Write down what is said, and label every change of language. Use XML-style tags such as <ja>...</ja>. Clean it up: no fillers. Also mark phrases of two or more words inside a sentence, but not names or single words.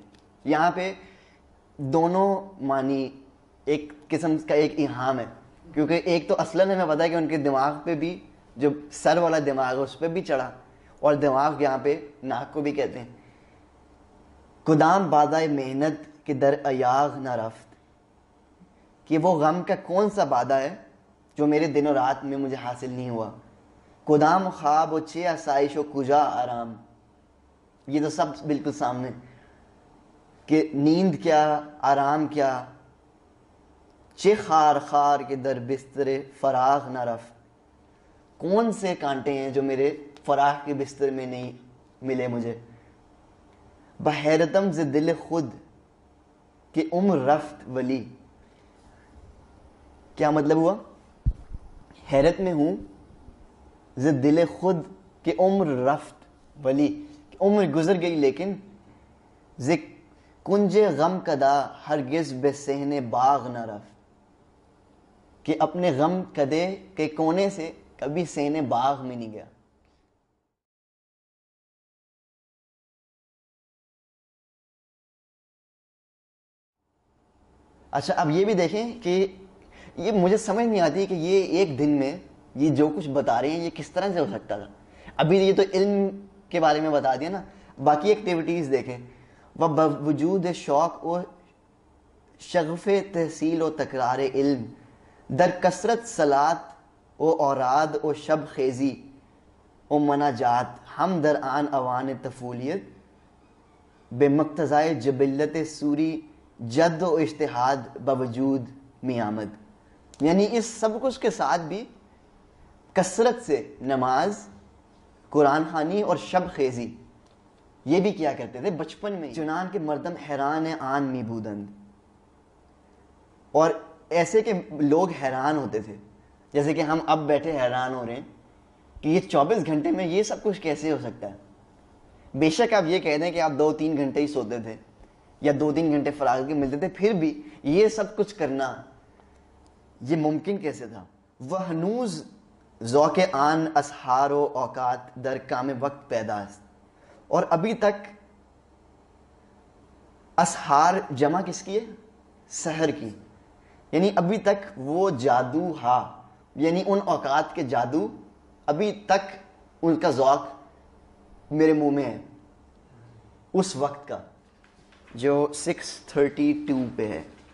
<ur>یہاں پہ دونوں معنی ایک قسم کا ایک ایہام ہے، کیونکہ ایک تو اصلاً ہمیں پتا ہے کہ ان کے دماغ پہ بھی جو سر والا دماغ ہے اس پہ بھی چڑھا، اور دماغ یہاں پہ ناک کو بھی کہتے ہیں.</ur> <fa>کدام بادہ محنت کہ در ایاغ نہ رفت،</fa> <ur>کہ وہ غم کا کون سا بادہ ہے جو میرے دن و رات میں مجھے حاصل نہیں ہوا.</ur> <fa>کدام خواب و چے آسائش و کجا آرام،</fa> <ur>یہ تو سب بالکل سامنے کہ نیند کیا، آرام کیا.</ur> <fa>چے خار خار کے در بستر فراغ نہ رفت،</fa> <ur>کون سے کانٹے ہیں جو میرے فراغ کے بستر میں نہیں ملے مجھے.</ur> <fa>بحیرتم ز دل خود کہ عمر رفت ولی،</fa> <ur>کیا مطلب ہوا؟ حیرت میں ہوں</ur> <fa>ز دل خود کہ عمر رفت ولی،</fa> <ur>عمر گزر گئی لیکن</ur> <fa>ز کنج غم کدا ہرگز بے صحن باغ نہ رفت،</fa> <ur>کہ اپنے غم کدے کے کونے سے کبھی صحن باغ میں نہیں گیا. اچھا اب یہ بھی دیکھیں کہ یہ مجھے سمجھ نہیں آتی کہ یہ ایک دن میں یہ جو کچھ بتا رہے ہیں یہ کس طرح سے ہو سکتا تھا. ابھی یہ تو علم کے بارے میں بتا دیا نا، باقی ایکٹیویٹیز دیکھیں.</ur> <fa>وہ باوجود شوق و شغف تحصیل و تکرار علم، در کثرت صلات و اوراد و شب خیزی و مناجات، ہم در آن اوان طفولیت بے مقتضائے جبلت سوری جد و اجتہاد باوجود می آمد.</fa> <ur>یعنی اس سب کچھ کے ساتھ بھی کثرت سے نماز، قرآن خوانی اور شب خیزی یہ بھی کیا کرتے تھے بچپن میں.</ur> <fa>چنان کے مردم حیران آن می بودند،</fa> <ur>اور ایسے کہ لوگ حیران ہوتے تھے جیسے کہ ہم اب بیٹھے حیران ہو رہے ہیں کہ یہ 24 گھنٹے میں یہ سب کچھ کیسے ہو سکتا ہے. بے شک آپ یہ کہہ دیں کہ آپ 2-3 گھنٹے ہی سوتے تھے یا 2-3 گھنٹے فراغ کے ملتے تھے، پھر بھی یہ سب کچھ کرنا یہ ممکن کیسے تھا.</ur> <fa>وہ ہنوز ذوق آن اسحار و اوقات در کام وقت پیدا است،</fa> <ur>اور ابھی تک اسحار جمع کس کی ہے؟ سحر کی. یعنی ابھی تک وہ جادو ہا، یعنی ان اوقات کے جادو ابھی تک ان کا ذوق میرے منہ میں ہے اس وقت کا جو 632 پہ ہے.</ur>